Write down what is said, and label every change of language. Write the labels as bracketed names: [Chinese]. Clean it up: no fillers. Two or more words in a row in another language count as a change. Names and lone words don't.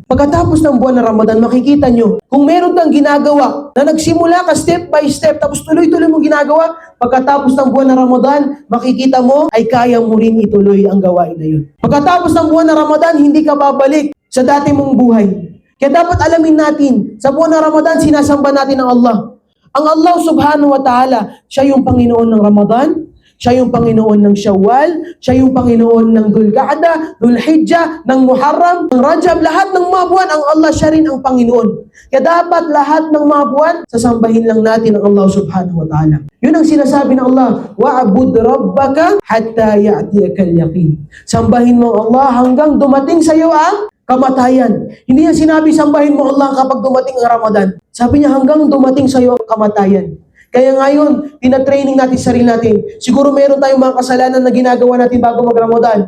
[Filipino] Pagkatapos ng buwan ng Ramadan, makikita nyo, kung meron kang ginagawa na nagsimula ka [English] step by step, [Filipino] tapos tuloy-tuloy mong ginagawa, pagkatapos ng buwan ng Ramadan, makikita mo, ay kaya mo rin ituloy ang gawain na yun. Pagkatapos ng buwan ng Ramadan, hindi ka babalik sa dati mong buhay. Kaya dapat alamin natin, sa buwan ng Ramadan, sinasamba natin ang Allah. Ang Allah [Arabic] سبحانه وتعالى, [Filipino] siya yung Panginoon ng Ramadan, siya yung Panginoon ng Shawwal, siya yung Panginoon ng Dhul-Qa'dah, Dhul-Hijjah, ng Muharram, ng Rajab, lahat ng mga buwan, ang Allah, siya rin ang Panginoon. Kaya dapat lahat ng mga buwan, sasambahin lang natin ang Allah [Arabic] سبحانه وتعالى. [Filipino] Yun ang sinasabi ng Allah, [Arabic] واعبد ربك حتى يأتيك اليقين. [Filipino] Sambahin mo ang Allah hanggang dumating sa iyo ang kamatayan. Hindi yan sinabi, sambahin mo Allah kapag dumating ang Ramadan. Sabi niya, hanggang dumating sa iyo ang kamatayan. Kaya ngayon, tinatraining natin sarili natin. Siguro meron tayong mga kasalanan na ginagawa natin bago mag-Ramadan.